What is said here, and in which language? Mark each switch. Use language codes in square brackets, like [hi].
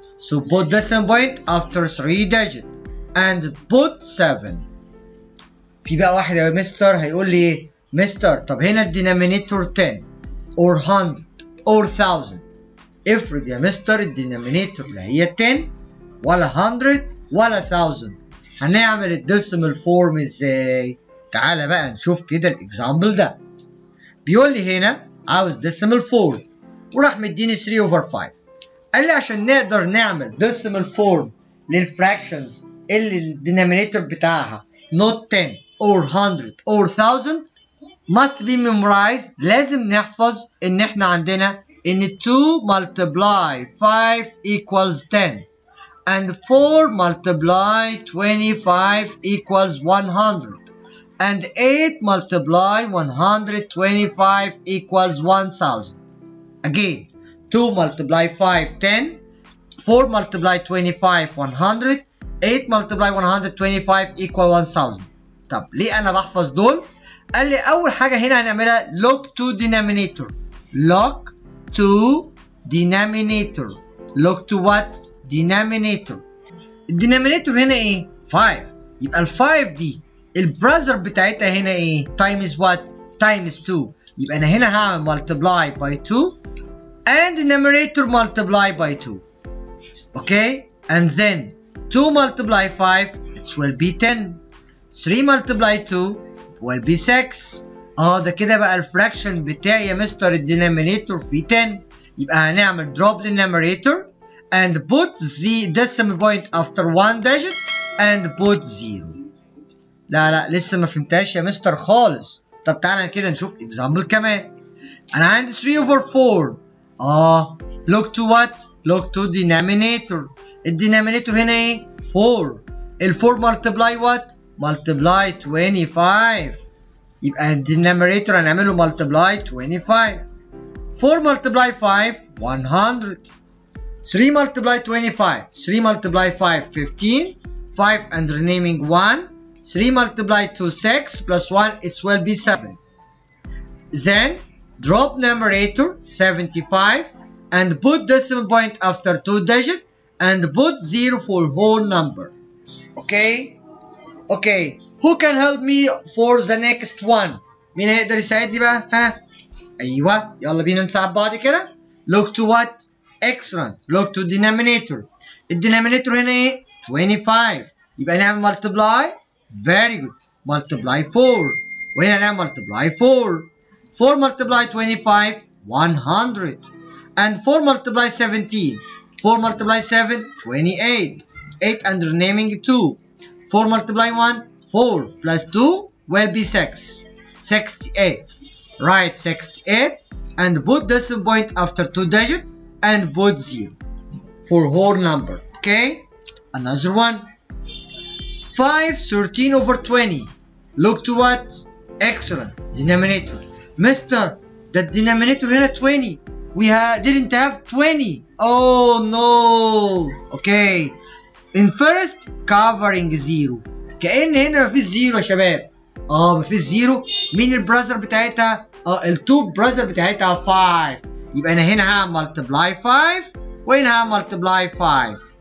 [en] So put decimal point after 3 digit and put 7. [ar] في بقى واحد يا مستر هيقول لي ايه؟ مستر طب هنا الدينامينيتور 10 or 100 or 1000. افرض يا مستر الدينامينيتور لا هي 10 ولا 100 ولا 1000. هنعمل الديسيمال فورم ازاي؟ تعالى بقى نشوف كده الاكزامبل ده. بيقول لي هنا عاوز ديسيمال فورم وراح مديني 3 over 5. قال لي عشان نقدر نعمل ديسيمال فورم للفراكشنز اللي الدينامينيتور بتاعها [en] not 10 or 100 or 1000 must be memorized. [ar] لازم نحفظ ان احنا عندنا ان [en] 2 multiply 5 equals 10 and 4 multiply 25 equals 100 and 8 multiply 125 equals 1000. Again, 2 multiply 5 10, 4 multiply 25 100, 8 multiply 125 equal 1000. [ar] طب ليه انا بحفظ دول؟ قال لي اول حاجه هنا هنعملها [en] log to denominator. log to denominator. log to what? denominator. [ar] الدينامينيتور هنا ايه؟ 5. يبقى ال 5 دي البراذر بتاعتها هنا ايه؟ [en] times what? times 2. [ar] يبقى انا هنا هعمل multiply by 2 [en] and numerator multiply by 2. Okay? And then 2 multiply 5 it will be 10. 3 multiply 2 will be 6. [ar] ده كده بقى الفراكشن بتاعي يا مستر الدينامينيتور فيه 10. يبقى هنعمل drop للنumerator [en] and put the decimal point after 1 digit and put 0. [ar] لا لسه ما فهمتهاش يا مستر خالص. طب تعالى كده نشوف example كمان. انا عندي 3 over 4. [en] log to what? log to denominator. [ar] الدينامينيتور هنا ايه؟ [en] 4. ال 4 multiply what? multiply 25. [ar] يبقى الدينامينيتور هنعمله multiply 25. [en] 4 multiply 5 100. 3 multiply 25. 3 multiply 5 15. 5 and renaming 1. 3 multiply 2 6 plus 1 it will be 7. Then drop numerator 75 and put decimal point after 2 digit and put 0 for whole number. Okay? Okay. Who can help me for the next one? [ar] مين هيقدر يساعدني بقى؟ ها؟ أيوه يلا بينا نساعد بعض كده. [en] Look to what? Excellent. Look to denominator. [ar] الدينامينيتور هنا ايه؟ [en] 25. [ar] يبقى نعمل [en] multiply. Very good. Multiply 4. [ar] وهنا نعمل multiply 4. [en] 4 multiply 25 100. And 4 multiply 17. 4 multiply 7 28. 8 and renaming 2. 4 multiply 1 4 plus 2 will be 6. 68. Write 68 and put decimal point after 2 digit and put 0 for whole number. Okay? Another one. 5 13 over 20. Look to what? Excellent. Denominator. Mister, the denominator هنا 20. We didn't have 20. Oh no. Okay. In first covering 0. [ar] كأن هنا مفيش 0 يا شباب. مفيش زيرو. مين البراذر بتاعتها؟ ال2 براذر بتاعتها 5. يبقى انا هنا هعمل multiply 5 وهنا هعمل multiply 5.